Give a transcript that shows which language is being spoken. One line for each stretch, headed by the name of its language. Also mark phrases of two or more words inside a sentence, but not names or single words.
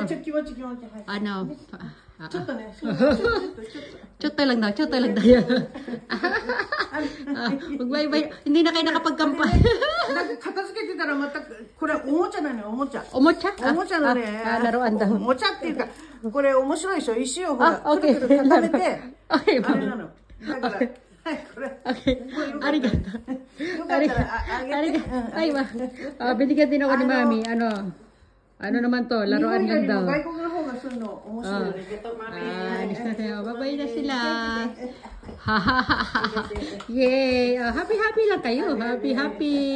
Filipino: Ano? Chotto lang daw. Hindi na kayo nakapagkampay. Omocha? Omocha na rin. Laruan daw.
Japanese: Omocha っていうか、これ面白いでしょ。石をほら、くるくる固めて、あれなの。だから、これ。
Filipino: ありがとう。Ay, binigyan din ako ni Mami. Ano naman to? Laruan lang daw. Alis na tayo. Babay na sila. Yay! Happy lang kayo. Happy.